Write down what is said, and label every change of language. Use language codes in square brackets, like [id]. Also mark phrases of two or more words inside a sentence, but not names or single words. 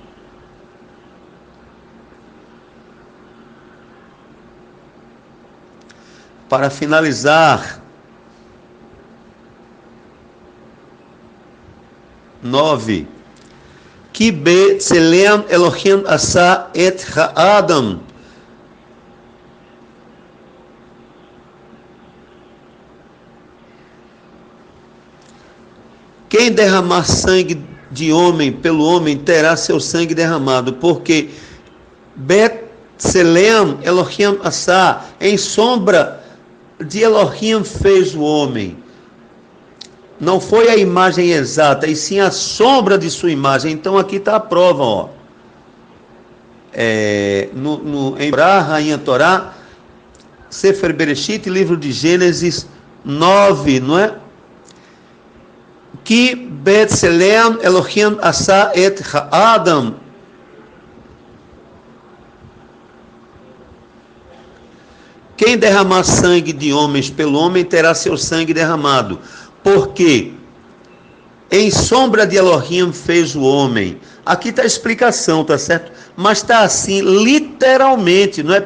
[pt] Para finalizar, 9. [he] כי בצלם אלהים עשה את האדם. [pt] Quem derramar sangue de homem pelo homem terá seu sangue derramado, porque [he] בצלם אלהים עשה, [pt] em sombra de Elohim fez o homem. Não foi a imagem exata, e sim a sombra de sua imagem. Então aqui está a prova, em Torá, Rainha Torá, [he] ספר בראשית, [pt] livro de Gênesis 9, não é? [he] Que בצלם אלהים עשה את האדם. [pt] Quem derramar sangue de homens pelo homem terá seu sangue derramado, porque em sombra de Elohim fez o homem. Aqui está a explicação, tá certo? Mas está assim, literalmente, não é?